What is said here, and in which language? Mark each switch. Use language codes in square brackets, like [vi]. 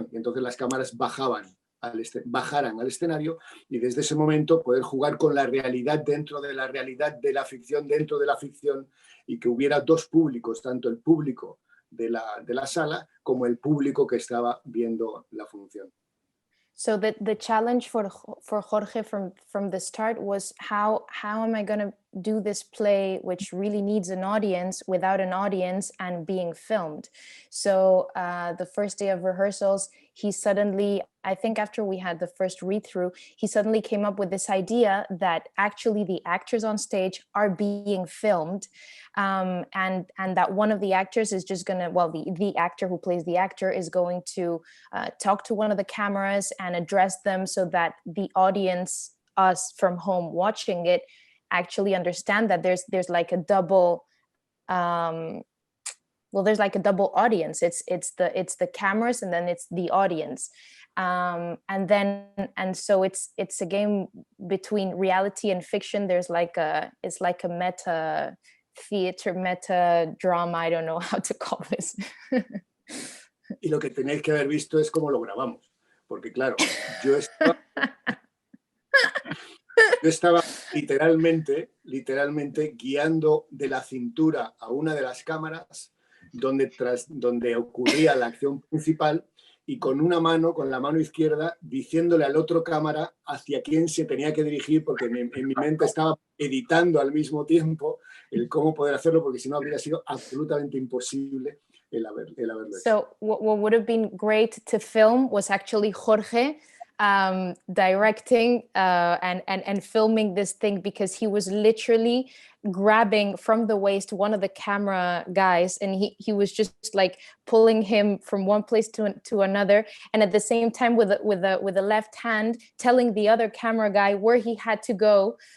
[es] Y entonces las cámaras bajaran al escenario y desde ese momento poder jugar con la realidad dentro de la realidad, de la ficción dentro de la ficción, y que hubiera 2 públicos, tanto el público de la sala como el público que estaba viendo la función. [en] So the challenge for Jorge from the start was how am I going to do this play which really needs an audience without an audience and being filmed? So the first day of rehearsals, he suddenly, I think after we had the first read-through, he suddenly came up with this idea that actually the actors on stage are being filmed, and that one of the actors is just gonna, well, the actor who plays the actor is going to talk to one of the cameras and address them so that the audience, us from home watching it, actually understand that there's like a double there's like a double audience. It's the cameras and then it's the audience, and so it's a game between reality and fiction. There's like it's like a meta theater, meta drama, I don't know how to call this. [es] Y lo que tenéis que haber visto es cómo lo grabamos, porque claro, yo estaba literalmente guiando de la cintura a una de las cámaras donde ocurría la acción principal, y con la mano izquierda, diciéndole al otro cámara hacia quién se tenía que dirigir, porque en mi mente estaba editando al mismo tiempo el cómo poder hacerlo, porque si no habría sido absolutamente imposible el haberlo hecho. [en] So what would have been great to film was actually Jorge directing and filming this thing, because he was literally grabbing from the waist one of the camera guys, and he was just like pulling him from one place to another, and at the same time with the left hand telling the other camera guy where he had to go,